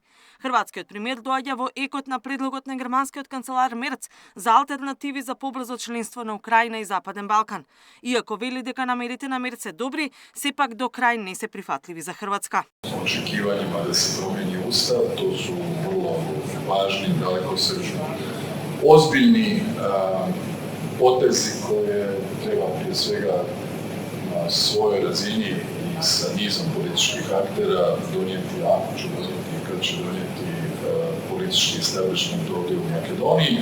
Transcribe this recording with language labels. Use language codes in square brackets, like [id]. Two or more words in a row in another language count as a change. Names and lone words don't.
[mk] Хрватскиот премиер доаѓа во екот на предлогот на германскиот канцелар Мерц за алтернативи за побрзо членство на Украина и Западен Балкан. Иако вели дека намерите на Мерц се добри, сепак до крај не се прифатливи за Хрватска. [hr] Očekivanjima da se promeni ustav, to su vrlo važni, dalekosečni, ozbiljni potezi koje treba prije svega na svojoj razini i sa nizom političkih aktera donijeti, ako će donijeti i kad će donijeti politički establishment ovdje u Makedoniji.